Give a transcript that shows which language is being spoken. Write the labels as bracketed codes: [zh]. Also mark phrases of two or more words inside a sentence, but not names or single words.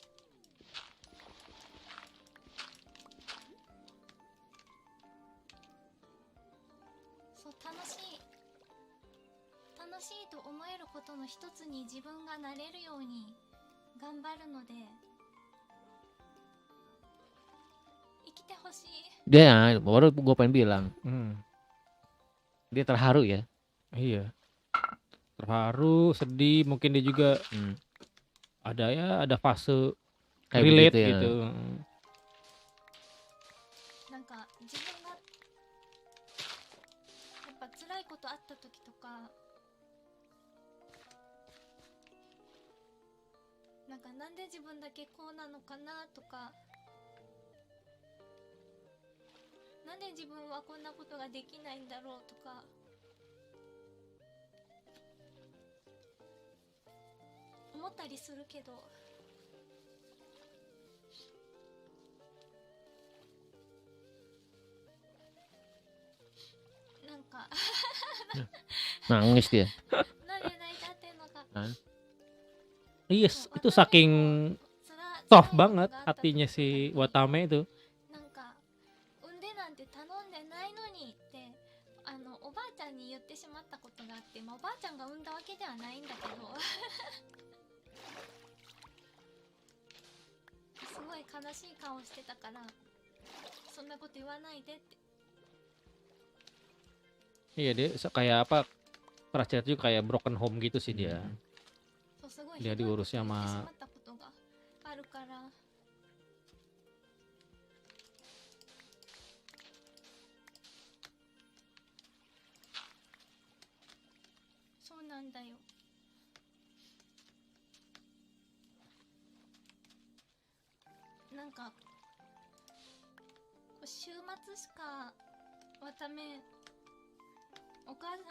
[ja] そう、楽しいと思えることの一つに自分がなれるように頑張るので、生きてほしい。 [id] Dia baru gue pengen bilang, dia terharu ya. Iya, terharu, sedih, mungkin dia juga ada fase kayak relate begitu ya. gitu. [ja] なんか自分がやっぱ辛いことあった時とか、なんかなんで自分だけこうなのかなとか、なんで自分はこんなことができないんだろうとか、思ったりするけど、なんか [id] Nangis dia. [ja] なんで泣いちゃってんのか。 [id] Iya, itu saking soft banget hatinya si Watame itu. [ja] なんか産んでなんて頼んでないのにっておばあちゃんに言ってしまったことがあって、まあ、おばあちゃんが産んだわけではないんだけどすごい悲しい顔してたから、そんなこと言わないでって。 [id] Iya, dia kayak apa, terakhir juga kayak [en] broken home [id] gitu sih dia. [ja] そう、すごい [id] Dia [ja] ひどいこと [id] diurusnya [ja] 言ってしま [id] sama [ja] ったことがあるから、そうなんだよ。なんか週末しかわためお母さ